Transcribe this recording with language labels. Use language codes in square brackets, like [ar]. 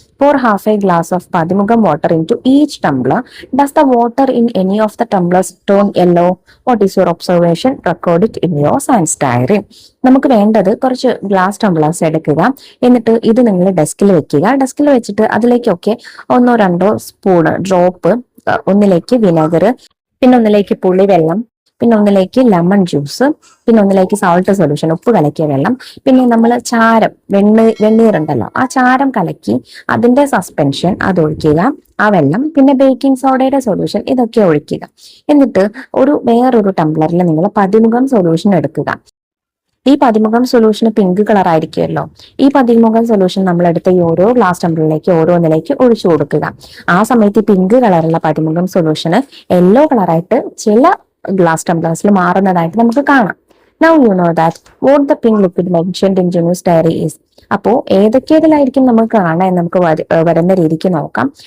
[en] Pour half a glass of padimugam water into each tumbler. Does the water in any of the tumblers turn yellow? What is your observation? Record it in your science diary. [ml] നമുക്ക് വേണ്ടത് കുറച്ച് glass ടംബ്ലേഴ്സ് എടുക്കുക. എന്നിട്ട് ഇത് നിങ്ങൾ ഡെസ്കിൽ വെക്കുക. ഡെസ്കിൽ വെച്ചിട്ട് അതിലേക്കൊക്കെ 1-2 സ്പൂണ് ഡ്രോപ്പ്, ഒന്നിലേക്ക് വിനെഗർ, പിന്നെ ഒന്നിലേക്ക് പുളിവെള്ളം, പിന്നെ ഒന്നിലേക്ക് ലെമൺ ജ്യൂസ്, പിന്നെ ഒന്നിലേക്ക് സോൾട്ട് സൊല്യൂഷൻ, ഉപ്പ് കലക്കിയ വെള്ളം, പിന്നെ നമ്മൾ ചാരം വെണ്ണീറുണ്ടല്ലോ, ആ ചാരം കലക്കി അതിന്റെ സസ്പെൻഷൻ അത് ഒഴിക്കുക, ആ വെള്ളം, പിന്നെ ബേക്കിംഗ് സോഡയുടെ സൊല്യൂഷൻ, ഇതൊക്കെ ഒഴിക്കുക. എന്നിട്ട് വേറൊരു ടംബ്ലറിൽ നിങ്ങൾ പതിമുഖം സൊല്യൂഷൻ എടുക്കുക. ഈ പതിമുഖം സൊല്യൂഷൻ പിങ്ക് കളർ ആയിരിക്കുമല്ലോ. ഈ പതിമുഖം സൊല്യൂഷൻ നമ്മൾ എടുത്ത ഈ ഓരോ ഗ്ലാസ് ടംബ്ലറിലേക്ക് ഓരോന്നിലേക്ക് ഒഴിച്ചു കൊടുക്കുക. ആ സമയത്ത് ഈ പിങ്ക് കളറുള്ള പതിമുഖം സൊല്യൂഷന് യെല്ലോ കളറായിട്ട് ചില ഗ്ലാസ് ടംബ്ലേഴ്സിൽ മാറുന്നതായിട്ട് നമുക്ക് കാണാം. [en] Now you know that what the pink liquid mentioned in Junu's diary is. [ml] അപ്പോ ഏതൊക്കെതിലായിരിക്കും നമുക്ക് കാണാൻ എന്ന് നമുക്ക് വരുന്ന രീതിക്ക് നോക്കാം.